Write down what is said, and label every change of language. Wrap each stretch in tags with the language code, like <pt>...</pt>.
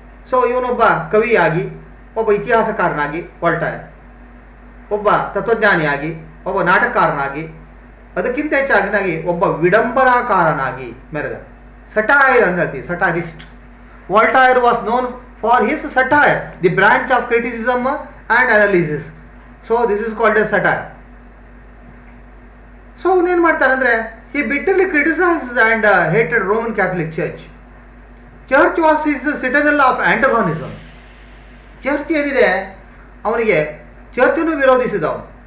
<kn>So ಇವನೊಬ್ಬ ಕವಿಯಾಗಿ, ಒಬ್ಬ ಇತಿಹಾಸಕಾರನಾಗಿ ವಾಲ್ಟೈರ್, ಒಬ್ಬ ತತ್ವಜ್ಞಾನಿಯಾಗಿ, ಒಬ್ಬ ನಾಟಕಕಾರನಾಗಿ, ಅದಕ್ಕಿಂತ ಹೆಚ್ಚಾಗಿ ಒಬ್ಬ ವಿಡಂಬನಾಕಾರನಾಗಿ ಮೆರೆದ.</kn> <en>satire</en> <kn>ಅಂತ ಹೇಳ್ತೀವಿ,</kn> <en>Satirist. Voltaire was known for his satire, the branch of criticism and analysis. So this is called a satire. So</en> <kn>ಅವನೇನು ಮಾಡ್ತಾನಂದರೆ</kn> <en>he bitterly criticized and hated Roman Catholic Church. Church was his citadel of antagonism.</en> <kn>Church ಏನಿದೆ ಅವನಿಗೆ ಚರ್ಚನ್ನು ವಿರೋಧಿಸಿದವನು.</kn>